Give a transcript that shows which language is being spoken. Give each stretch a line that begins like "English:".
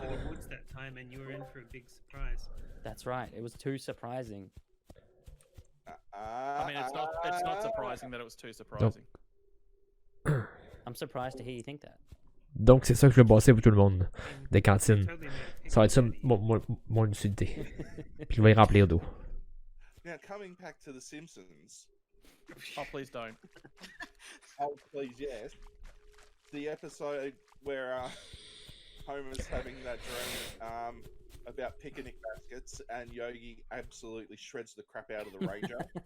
English: to the woods that time and you were in for a big surprise. That's right. It was too surprising. I mean, it's not surprising that it was too surprising. I'm surprised to hear you think that.
French: Donc c'est ça que je vais bosser pour tout le monde. Des
English: You
French: cantines.
English: totally made
French: Ça va être ça
English: people
French: mon utilité. Puis je vais y remplir d'eau.
English: Now, coming back to The Simpsons. Oh, please don't. Oh, please, yes. The episode where Homer's having that dream about picnic baskets and Yogi absolutely shreds the crap out of the Ranger.